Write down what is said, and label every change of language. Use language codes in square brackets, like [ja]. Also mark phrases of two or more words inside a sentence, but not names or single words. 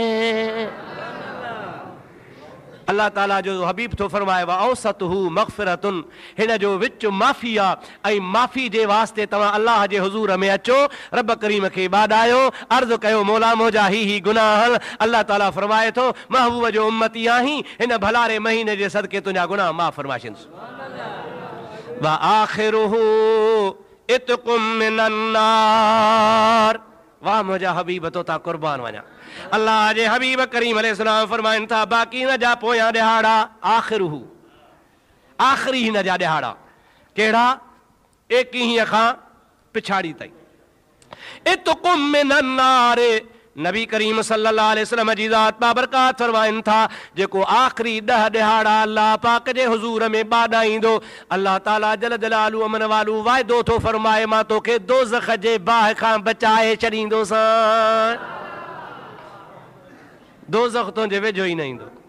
[sd] अल्लाह ताला जो हबीब थो फरमाए [ar] أوسطه مغفرة, [sd] हिन जो विच माफ़ी आहे ऐं माफ़ी जे वास्ते तव्हां अल्लाह जे हुज़ूर में अचो, रब करीम खे ॿाॾायो, अर्ज़ु कयो मौला मुंहिंजा ही गुनाह। अल्लाह ताला फरमाए थो महबूब जो उम्मती आहीं, हिन भलारे महीने जे सदके तुंहिंजा गुनाह माफ़ फरमाइशिंसि। [ar] وآخره عتق من النار, [sd] वाह मुंहिंजा हबीब तो ता कुर्बान वञा। अल्लाह जे हबीब करीम अलैहिस्सलाम फरमाइनि था बाक़ी हिन जा पोयां ॾिहाड़ा आख़िरुहु, आख़िरी हिन जा ॾिहाड़ा कहिड़ा, 21 खां पिछाड़ी ताईं। [ar] عتق من النار, [sd] नबी करीम [ar] صلى الله عليه وسلم [sd] जी ज़ात बाबरकात फरमाइनि था जेको आख़िरी 10 ॾिहाड़ा अल्लाह पाक जे हुज़ूर में ॿाॾाईंदो, अल्लाह ताला [ar] جل جلاله [sd] अमन वालू वाइदो थो फरमाए मां तोखे दोज़ख जे बाहि खां बचाए छॾींदोसां, दोज़ख तुंहिंजे वेझो ई न ईंदो।